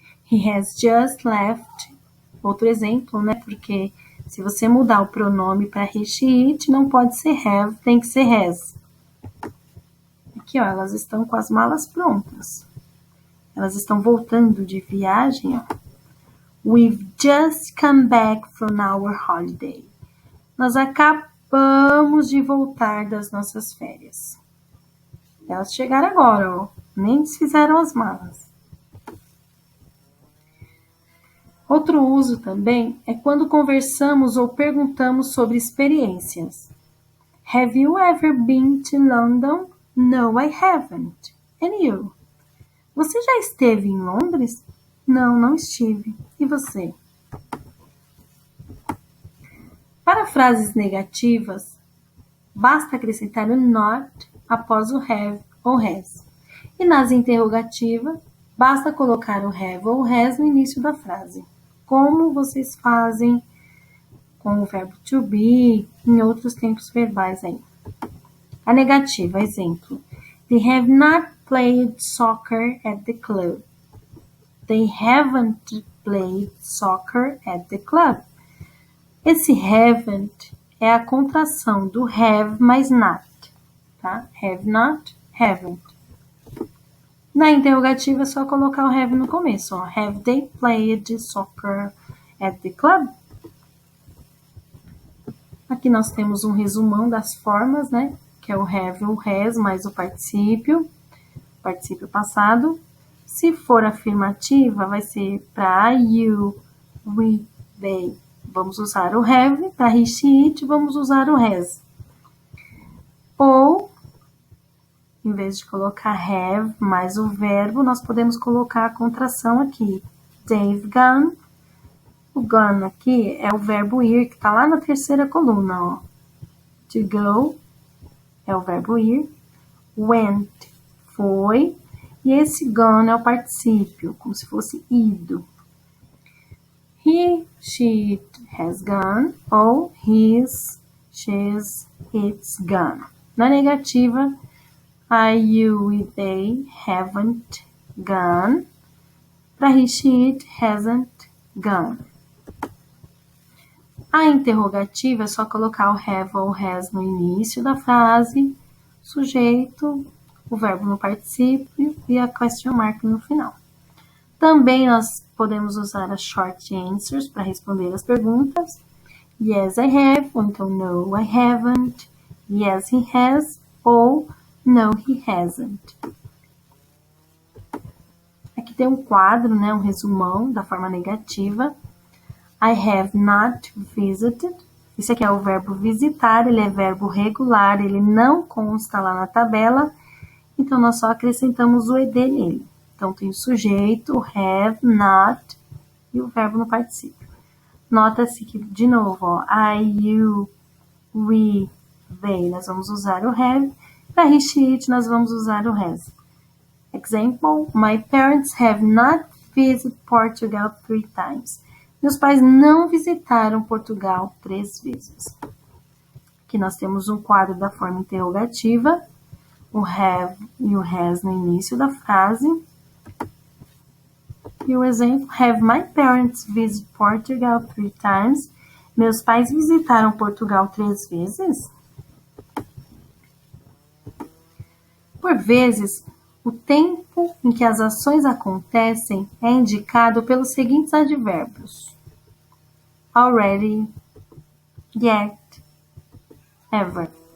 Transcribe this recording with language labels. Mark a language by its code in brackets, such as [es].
[en] He has just left. [pt] Outro exemplo, né? Porque se você mudar o pronome para he, she, it, não pode ser have, tem que ser has. Aqui, ó, elas estão com as malas prontas. Elas estão voltando de viagem, ó. [en] We've just come back from our holiday. [pt] Nós acabamos de voltar das nossas férias. Elas chegaram agora, ó. Nem desfizeram as malas. Outro uso também é quando conversamos ou perguntamos sobre experiências. [en] Have you ever been to London? No, I haven't. And you? [pt] Você já esteve em Londres? Não, não estive. E você? Para frases negativas, basta acrescentar o not após o have ou has. E nas interrogativas, basta colocar o have ou has no início da frase. Como vocês fazem com o verbo to be em outros tempos verbais aí. A negativa, exemplo. [en] They have not played soccer at the club. They haven't played soccer at the club. [pt] Esse haven't é a contração do have mais not. Tá? Have not, haven't. Na interrogativa é só colocar o have no começo. Ó. [en] Have they played soccer at the club? [pt] Aqui nós temos um resumão das formas, né? Que é o have ou has mais o particípio passado. Se for afirmativa, vai ser para you, we, they. Vamos usar o have, para he, she, it, vamos usar o has. Ou, em vez de colocar have mais o verbo, nós podemos colocar a contração aqui. [en] They've gone. [pt] O gone aqui é o verbo ir, que está lá na terceira coluna. Ó. To go é o verbo ir. Went foi. E esse gone é o particípio, como se fosse ido. [en] He, she, it has gone. Ou his, she's, it's gone. [pt] Na negativa, [en] I, you e they haven't gone. Para he, she, it hasn't gone. [pt] A interrogativa é só colocar o have ou has no início da frase, sujeito, o verbo no particípio e a question mark no final. Também nós podemos usar as short answers para responder as perguntas. [en] Yes, I have, ou então no, I haven't. Yes, he has, ou no, he hasn't. [pt] Aqui tem um quadro, né, um resumão da forma negativa. [en] I have not visited. [pt] Esse aqui é o verbo visitar, ele é verbo regular, ele não consta lá na tabela, então nós só acrescentamos o ed nele. Então tem o sujeito, o have, not e o verbo no particípio. Nota-se que, de novo, ó, I, you, we, they, nós vamos usar o have, para he, she, it, nós vamos usar o has. [en] Example, my parents have not visited Portugal 3 times. [pt] Meus pais não visitaram Portugal 3 vezes. Aqui nós temos um quadro da forma interrogativa, o have e o has no início da frase. E o exemplo, [en] have my parents visited Portugal 3 times? [pt] Meus pais visitaram Portugal 3 vezes? Por vezes, o tempo em que as ações acontecem é indicado pelos seguintes advérbios. [en] Already, yet, ever.